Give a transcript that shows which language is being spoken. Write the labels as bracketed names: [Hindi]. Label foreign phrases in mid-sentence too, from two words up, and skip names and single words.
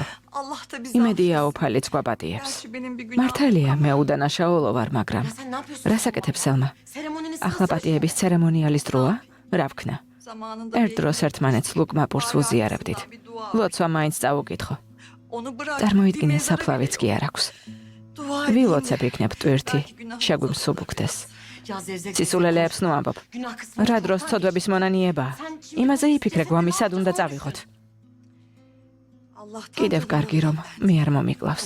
[Turkish] Allah da bizi [Georgian] იმედია უფალიც გვაპატიებს. [Turkish] Gerçi benim bir günahım [Georgian] მართალია მე უდანაშაულო ვარ, მაგრამ [Turkish] Sen ne yapıyorsun? [Georgian] რას აკეთებს სელმა? [Turkish] Seremoniniz [Georgian] ახლა პატიების ცერემონიალის დროა? რა ვქნა? [Turkish] Zamanında [Georgian] ერთ დროს ერთმანეთს ლუკმაპურს ვუზიარებდით. ლოცვა მაინც წაუკითხო. [Turkish] Onu bırak. [Georgian] წარმოიდგინე საფლავიც კი არ აქვს. [Turkish] Dua [Georgian] ვილოცებ იქნებ ტვირთი, შეგვიმსუბუქდეს. ცისულელეებს ნუ ამბობ. რა დროს ცოდვების მონანიებაა? იმაზე იფიქრე გვამი სად უნდა წავიღოთ. კიდევ კარგი რომ მე არ მომიკლავს.